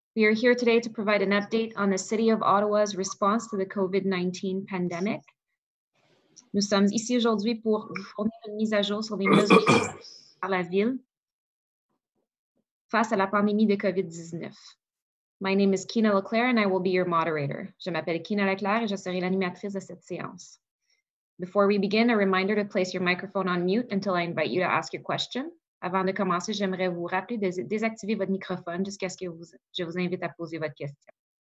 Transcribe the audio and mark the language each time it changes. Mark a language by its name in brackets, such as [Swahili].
[English] We are here today to provide an update on the City of Ottawa's response to the COVID-19 pandemic. [French] Nous sommes ici aujourd'hui pour vous fournir une mise à jour sur les mesures par la ville face à la pandémie de COVID-19. [English] My name is Kina Leclerc and I will be your moderator. [French] Je m'appelle Kina Leclerc et je serai l'animatrice de cette séance. [English] Before we begin, a reminder to place your microphone on mute until I invite you to ask your question. [French] Avant de commencer, j'aimerais vous rappeler de désactiver votre microphone jusqu'à ce que je vous invite à poser votre question.